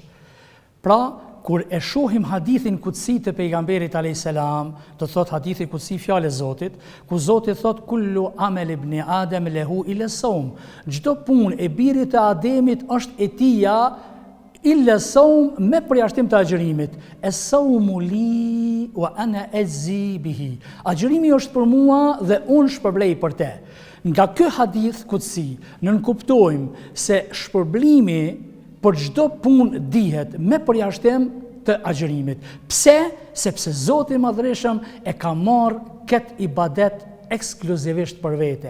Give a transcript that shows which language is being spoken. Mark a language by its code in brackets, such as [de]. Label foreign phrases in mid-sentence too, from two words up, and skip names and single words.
[sq] Pra, kur e shohim hadithin kutsi të pejgamberit a.s., do thot hadithi kutsi fjalë e Zotit, ku Zoti thot [ar] كل عمل ابن آدم له إلا الصوم. [sq] Çdo punë e birit të Ademit është e tija [ar] إلا الصوم [sq] me përjashtim të agjërimit. [ar] الصوم لي وأنا أجزي به. [sq] Agjërimi është për mua dhe unë shpërblej për te. Nga ky hadith kutsi nënkuptojmë se shpërblimi për çdo punë dihet me përjashtim të agjërimit. Pse? Sepse Zoti i Madhreshëm e ka marrë këtë ibadet ekskluzivisht për vete.